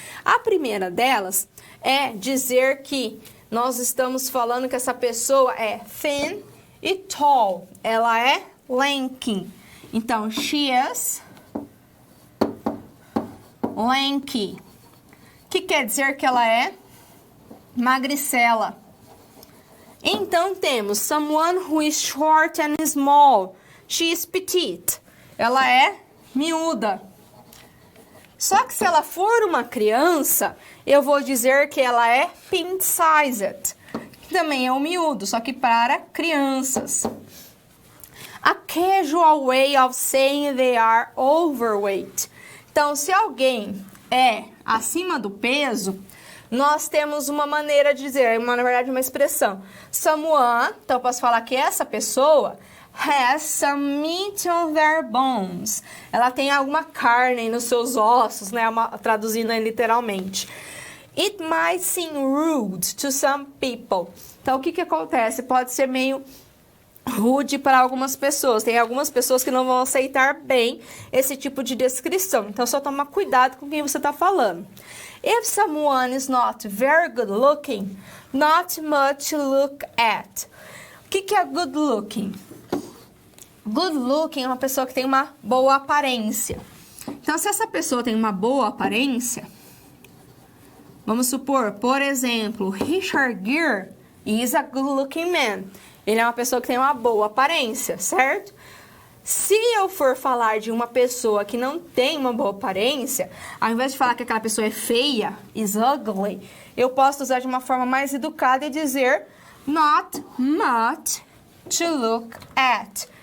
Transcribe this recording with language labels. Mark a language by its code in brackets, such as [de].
[pt] A primeira delas é dizer que nós estamos falando que essa pessoa é thin e tall. Ela é lanky. Então, [en] she is lanky. [pt] Que quer dizer que ela é magricela. Então, temos [en] someone who is short and small. She is petite. [pt] Ela é miúda. Só que se ela for uma criança, eu vou dizer que ela é pint-sized. Também é um miúdo, só que para crianças. [en] A casual way of saying they are overweight. [pt] Então, se alguém é acima do peso, nós temos uma maneira de dizer, na verdade uma expressão. Someone, então eu posso falar que essa pessoa [en] has some meat on their bones. [pt] Ela tem alguma carne nos seus ossos, né? Traduzindo aí literalmente. [en] It might seem rude to some people. [pt] Então, o que que acontece? Pode ser meio rude para algumas pessoas. Tem algumas pessoas que não vão aceitar bem esse tipo de descrição. Então, só toma cuidado com quem você está falando. [en] If someone is not very good looking, not much to look at. [pt] O que que é good looking? Good looking é uma pessoa que tem uma boa aparência. Então, se essa pessoa tem uma boa aparência, vamos supor, por exemplo, [en] Richard Gere is a good looking man. [pt] Ele é uma pessoa que tem uma boa aparência, certo? Se eu for falar de uma pessoa que não tem uma boa aparência, ao invés de falar que aquela pessoa é feia, [en] is ugly, [pt] eu posso usar de uma forma mais educada e dizer [en] not much to look at.